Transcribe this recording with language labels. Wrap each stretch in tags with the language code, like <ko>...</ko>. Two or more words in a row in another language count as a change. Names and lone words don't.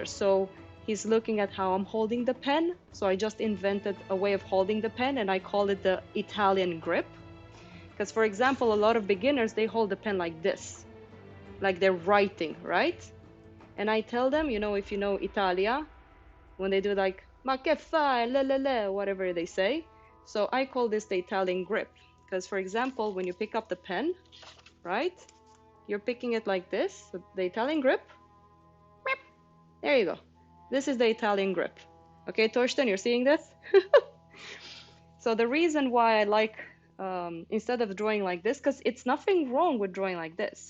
<en>So he's looking at how I'm holding the pen. So I just invented a way of holding the pen, and I call it the Italian grip. Because, for example, a lot of beginners, they hold the pen like this, like they're writing, right? And I tell them, if you know Italia, when they do like,</en> <it>ma che fai, le le le,</it> <en>whatever they say. So I call this the Italian grip. Because, for example, when you pick up the pen, right? You're picking it like this, the Italian grip. There you go. This is the Italian grip. Okay, Torsten, you're seeing this? So the reason why I like, instead of drawing like this, because it's nothing wrong with drawing like this.</en>